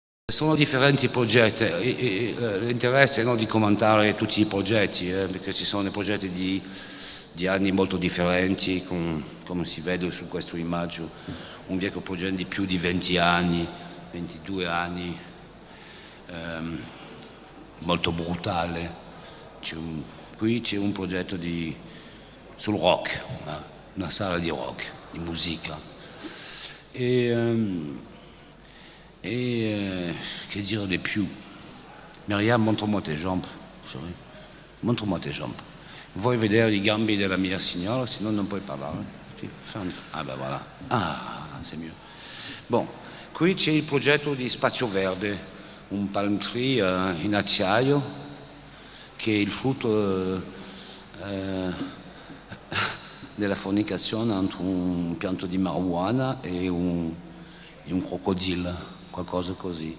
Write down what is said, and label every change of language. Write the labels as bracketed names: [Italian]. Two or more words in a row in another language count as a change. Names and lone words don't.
[Italian] Sono differenti progetti, l'interesse è non di commentare tutti i progetti, perché ci sono dei progetti di anni molto differenti, come si vede su questa immagine, un vecchio progetto di più di 20 anni, 22 anni, molto brutale. Qui c'è un progetto sul rock, una sala di rock, di musica. Che dire di più? [French] Myriam, montre-moi tes jambes. Sorry. Montre-moi tes jambes. [Italian] Vuoi vedere i gambi della mia signora? Se no non puoi parlare. [French] Ah ben voilà. Ah, c'est mieux. [Italian] Bon, qui c'è il progetto di Spazio Verde, un [English] palm tree [Italian] in acciaio che è il frutto della fornicazione entre un pianto di marijuana e un crocodilo, qualcosa così.